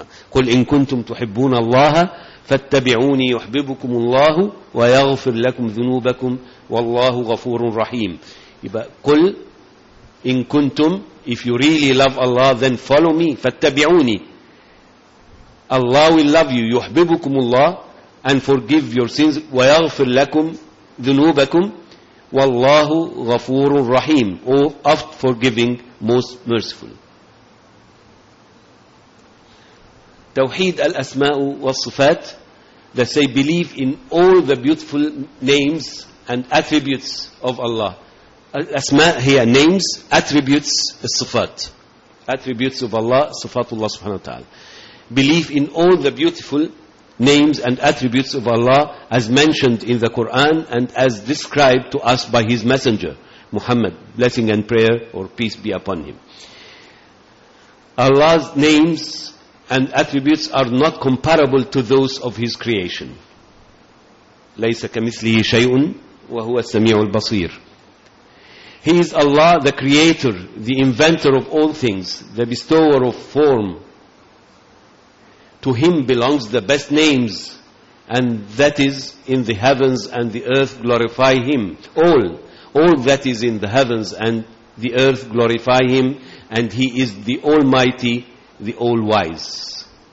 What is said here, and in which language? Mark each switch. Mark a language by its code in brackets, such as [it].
[ar] قل إن كنتم تحبون الله فاتبعوني يحببكم الله ويغفر لكم ذنوبكم والله غفور رحيم. يبقى قل إن كنتم, [en] if you really love Allah then follow me, [ar] فاتبعوني. [en] Allah will love you, [ar] يحببكم الله [en] and forgive your sins, [ar] ويغفر لكم ذنوبكم والله غفور رحيم, [en] or oft forgiving, most merciful. [ar] توحيد الأسماء والصفات. [en] They say believe in all the beautiful names and attributes of Allah. [ar] الأسماء هي names, attributes الصفات. [en] Attributes of Allah, [ar] صفات الله سبحانه وتعالى. [en] Believe in all the beautiful names and attributes of Allah as mentioned in the Quran and as described to us by His Messenger, Muhammad, blessing and prayer or peace be upon him. Allah's names and attributes are not comparable to those of His creation. [ar] ليس كمثله شيء وهو السميع البصير. [en] He is Allah, the creator, the inventor of all things, the bestower of form. To Him belongs the best names, and that is in the heavens and the earth glorify Him. All that is in the heavens and the earth glorify Him, and He is the Almighty, the All Wise.